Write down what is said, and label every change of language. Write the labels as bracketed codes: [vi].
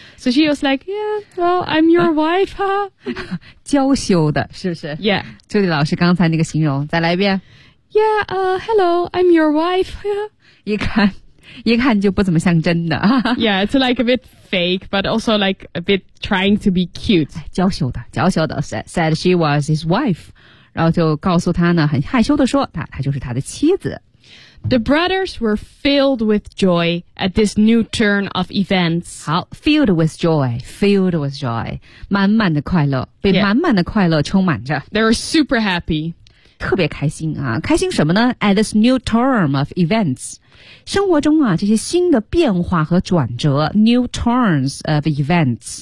[en] So she was like, yeah, well, I'm your wife, huh? [zh] 娇羞的是不是 [en] Yeah. [zh] 朱迪老师刚才那个形容再来一遍 [en] Yeah, hello, I'm your wife. [zh] 一看就不怎么像真的。 [en] Yeah, it's like a bit fake, but also like a bit trying to be cute. [zh] 娇羞的，娇羞的 [en] said she was his wife. [zh] 然后就告诉他呢，很害羞的说，她就是他的妻子。 [en] The brothers were filled with joy at this new turn of events. [zh] 好 [en] filled with joy, [zh] 满满的快乐，被满满的快乐充满着。 [en] Yeah. They were super happy. [zh] 特别开心啊，开心什么呢 ？ [en] At this new turn of events， [zh] 生活中啊这些新的变化和转折 ，new turns of events。